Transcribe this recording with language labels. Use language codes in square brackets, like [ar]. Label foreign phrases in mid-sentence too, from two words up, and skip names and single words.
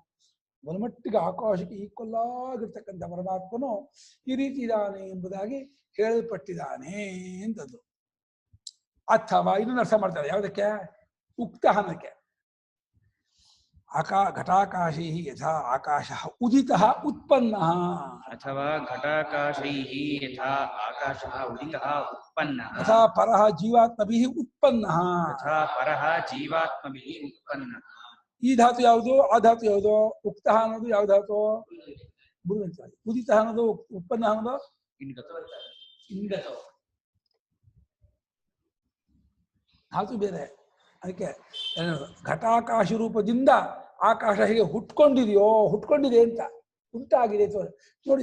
[kn] ಬಲಮಟ್ಟಿಗೆ ಆಕಾಶಕ್ಕೆ ಈಕ್ವಲ್ ಆಗಿರ್ತಕ್ಕಂಥ ಪರಮಾತ್ಮನು ಈ ರೀತಿ ಇದ್ದಾನೆ ಎಂಬುದಾಗಿ ಹೇಳಲ್ಪಟ್ಟಿದ್ದಾನೆ ಅಂತದ್ದು. ಅಥವಾ ಇದನ್ನು ಅರ್ಥ ಮಾಡ್ತಾರೆ. ಯಾವುದಕ್ಕೆ? ಉಕ್ತ ಅನ್ನಕ್ಕೆ. [sa] ಘಟಾಕಾಶೈಃ ಯಥಾ ಆಕಾಶಃ ಉದಿತಃ ಉತ್ಪನ್ನಃ अथवा घटाकाशैः यथा आकाशः उदितः उत्पन्नः ಯಥಾ ಪರಃ ಜೀವಾತ್ಮಭಿಃ ಉತ್ಪನ್ನಃ. तथा परः जीवात्मभिः उत्पन्नः. [kn] ಈ ಧಾತು ಯಾವುದು, ಆ ಧಾತು ಯಾವುದು? ಉಕ್ತಃ ಅನ್ನೋದು ಯಾವ ಧಾತು? ಬುರುವಂತ. ಉದಿತಃ ಅನ್ನೋದು ಉತ್ಪನ್ನ ಅನ್ನೋದು ಇಂಗತ. ಧಾತು ಬೇರೆ. ಅದಕ್ಕೆ ಘಟಾಕಾಶ ರೂಪದಿಂದ ಆಕಾಶ ಹೇಗೆ ಹುಟ್ಕೊಂಡಿದೆ ಅಂತ, ಉಂಟಾಗಿದೆ ನೋಡಿ.